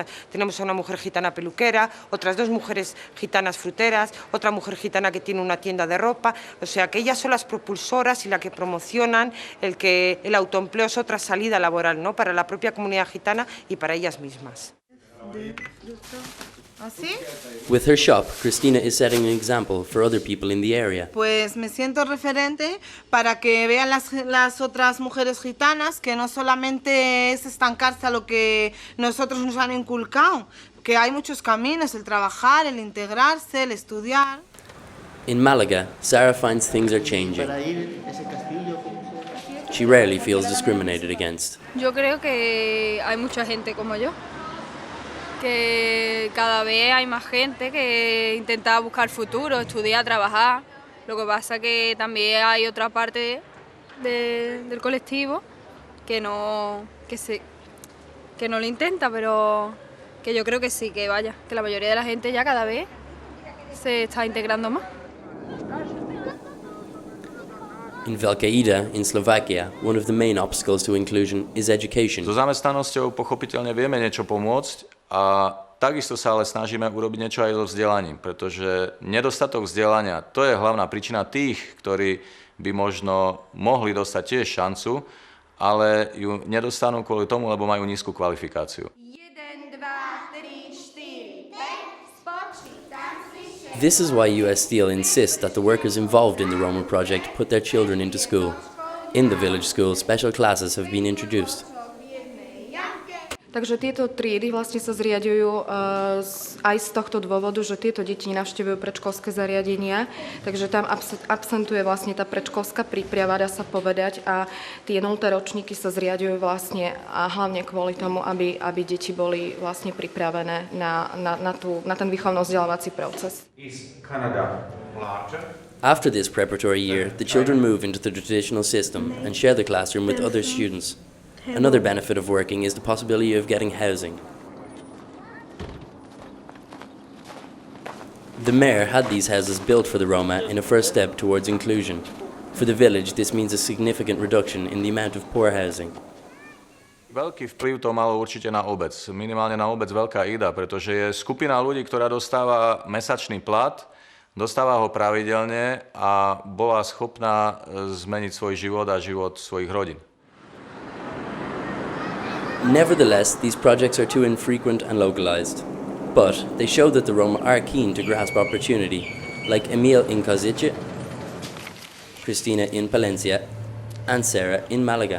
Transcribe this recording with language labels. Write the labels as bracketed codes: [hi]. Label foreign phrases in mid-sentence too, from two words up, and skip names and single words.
[es] Tenemos a una mujer gitana peluquera, otras dos mujeres gitanas fruteras, otra mujer gitana que tiene una tienda de ropa, o sea que ellas son las propulsoras y las que promocionan el autoempleo es otra salida laboral, ¿no? Para la propia comunidad gitana y para ellas mismas. ¿Así? [en] With her shop, Christina is setting an example for other people in the area. [es] Pues me siento referente para que vean las otras mujeres gitanas que no solamente es estancarse a lo que nosotros nos han inculcado, que hay muchos caminos, el trabajar, el integrarse, el estudiar. [en] In Malaga, Sara finds things are changing. She rarely feels discriminated against. [es] Yo creo que hay mucha gente como yo, que cada vez hay más gente que intenta buscar futuro, estudiar, trabajar. Lo que pasa que también hay otra parte del colectivo que no lo intenta, pero que yo creo que sí, que la mayoría de la gente ya cada vez se está integrando más. [en] In Veľká Ida, in Slovakia, one of the main obstacles to inclusion is education. [sk] So zamestnanosťou pochopiteľne vieme niečo pomôcť a takisto sa ale snažíme urobiť niečo aj so vzdelaním, pretože nedostatok vzdelania, to je hlavná príčina tých, ktorí by možno mohli dostať tiež šancu, ale ju nedostanú kvôli tomu, lebo majú nízku kvalifikáciu. [en] This is why US Steel insists that the workers involved in the Roma project put their children into school. In the village school, special classes have been introduced. [sk] Takže tieto triedy vlastne sa zriaďujú aj z tohto dôvodu, že tieto deti navštevujú predškolské zariadenia, takže tam absentuje vlastne tá predškolská príprava, dá sa povedať, a tie 0. ročníky sa zriaďujú vlastne a hlavne kvôli tomu, aby deti boli vlastne pripravené na ten výchovno-vzdelávací proces. [en] After this preparatory year, the children move into the traditional system and share the classroom with other students. Another benefit of working is the possibility of getting housing. The mayor had these houses built for the Roma in a first step towards inclusion. For the village, this means a significant reduction in the amount of poor housing. [sk] Veľký vplyv to malo určite na obec, minimálne na obec Veľká Ida, pretože je skupina ľudí, ktorá dostáva mesačný plat, dostáva ho pravidelne a bola schopná zmeniť svoj život a život svojich rodín. [en] Nevertheless, these projects are too infrequent and localized. But they show that the Roma are keen to grasp opportunity, like Emil in Kozice, Christina in Palencia, and Sara in Malaga.